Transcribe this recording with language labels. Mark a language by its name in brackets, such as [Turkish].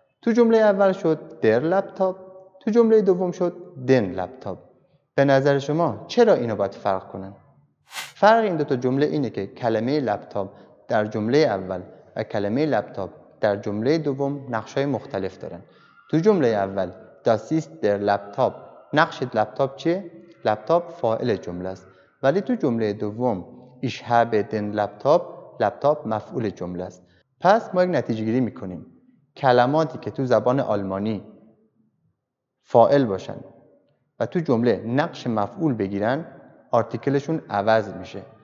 [Persian] تو جمله اول شد در لپتاپ، تو جمله دوم شد دن لپتاپ. به نظر شما چرا اینو باید فرق کنن؟ فرق این دو تا جمله اینه که کلمه لپتاپ در جمله اول و کلمه لپتاپ در جمله دوم نقش‌های مختلف دارن. تو جمله اول [German] Das ist der Laptop. [Persian] نقش لپتاپ چیه؟ لپتاپ فاعل جمله است. ولی تو جمله دوم [German] Ich habe den Laptop، [Persian] لپتاپ مفعول جمله است. پس ما یک نتیجه گیری میکنیم. کلماتی که تو زبان آلمانی فاعل باشن و تو جمله نقش مفعول بگیرن، آرتیکلشون عوض میشه.